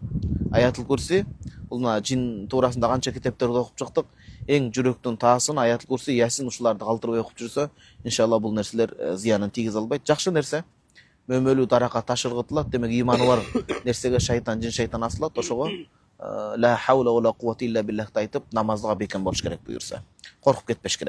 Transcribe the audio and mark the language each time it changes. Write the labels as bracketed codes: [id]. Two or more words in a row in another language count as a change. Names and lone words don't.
[ky] Аятыл Курси бул жин туурасында канча китептерди окуп чыктык. Эң жүрөктүн таасын Аятыл Курси, Ясин ушуларды калтырбай окуп жүрсө, иншалла бул нерселер зыянын тийгизе албайт. Жакшы нерсе. Мөмөлүү даракка таш ыргытылат. Демек, иманы бар нерсеге шайтан, жин шайтан асылат. Ошого [ar] لا حول ولا قوة إلا بالله [ky] айтып, намазга бекем болуш керек буюрса. Коркуп кетпеш керек.